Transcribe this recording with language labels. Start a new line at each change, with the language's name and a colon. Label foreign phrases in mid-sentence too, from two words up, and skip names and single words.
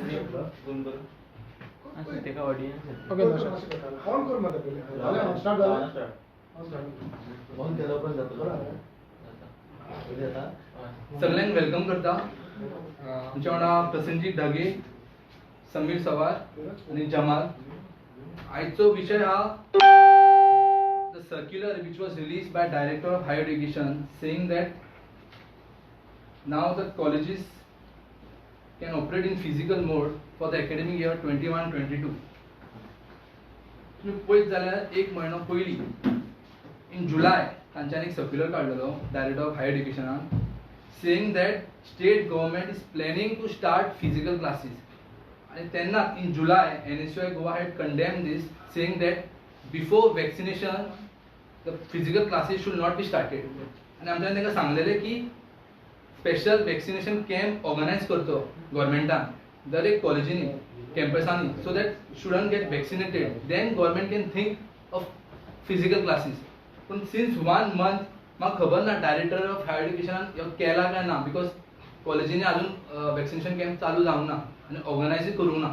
Konkani: सगळ्यांक वेलकम करता. आमच्या वांगडा प्रसन्नजीत ढगे, समीर सवार आणि जमाल. आजचो विषय हा
English: the circular which was released by Director of Higher Education saying that now the colleges can operate in physical mode for the academic year 21-22.
Konkani: तुम्ही पळयत जाल्यार एक म्हयनो पयलीं
English: in July
Konkani: तांच्यानी एक सर्क्युलर काडलेलो
English: Director of Higher Education saying that state government is planning to start physical classes.
Konkani: आणि तेन्ना
English: in July NSUI Goa had condemned this saying that before vaccination the physical classes should not be started.
Konkani: आणि आमच्यान तांकां सांगलेलें की
English: special vaccination camp organise
Konkani: करतो गव्हर्मेंटान दर एक कॉलेजींनी कॅम्पसांनी
English: so that student get vaccinated then government can think of physical classes.
Konkani: पूण
English: since 1 month
Konkani: म्हाका खबर ना
English: Director of Higher Education
Konkani: केला काय ना बिकॉज कॉलेजींनी अजून
English: vaccination camp
Konkani: चालू जावंक ना आनी ऑर्गनायजूय करूंक ना.